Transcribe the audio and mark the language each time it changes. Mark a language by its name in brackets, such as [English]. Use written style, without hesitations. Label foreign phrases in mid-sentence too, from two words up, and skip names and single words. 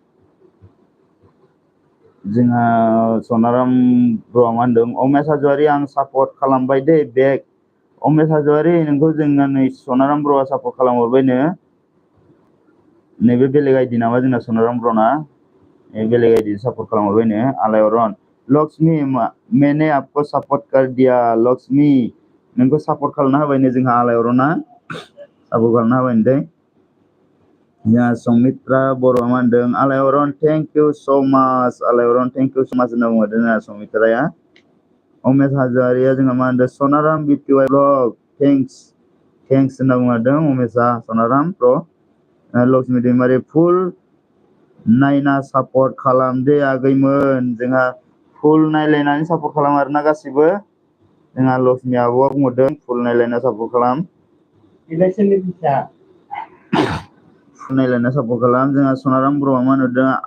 [Bodo] जोंहा सनाराम ब्र'आ मा होनदों अमेश हाज'वारि आं सापर्ट खालामबाय दे बेक अमेश हाज'वारि नोंखौ जोंना नै सनाराम ब्र'आ सापर्ट खालामहरबायनो नैबे बेलेग आइडि नामा जोंना सनाराम ब्र'ना बेलेग आइडि सापर्ट खालामहरबायनो आलायरन लक्ष्मी [Hindi] मैंने आपको सपोर्ट कर दिया [Bodo] लक्ष्मी नोंखौ सापर्ट खालामना होबायनो जोंहा आलायरना सापर्ट खालामना होबायनो दे जोंहा सौमित्रा बर'आ मा होनदों आलायरन [English] thank you so much [Bodo] आलायरन [English] thank you so much [Bodo] होनना बुंहरदों जोंहा सौमित्राया अमेश हाज'वारिया जोंहा मा होनदों सनाराम बिटिवाइ ब्लग थेंक्स होनना बुंहरदों अमेशा सनाराम ब्र' लक्ष्मी दैमारि फुल नायना सापर्ट खालामदे आगैमोन जोंहा फुल नायलायनानै सापर्ट खालाम आरोना गासिबो जोंहा लक्ष्मी आब'आ बुंहरदों फुल नायलायना सापर्ट खालाम फुल नायलायना सापर्ट खालाम जोंहा सनाराम ब्र'आ मा होनहरदों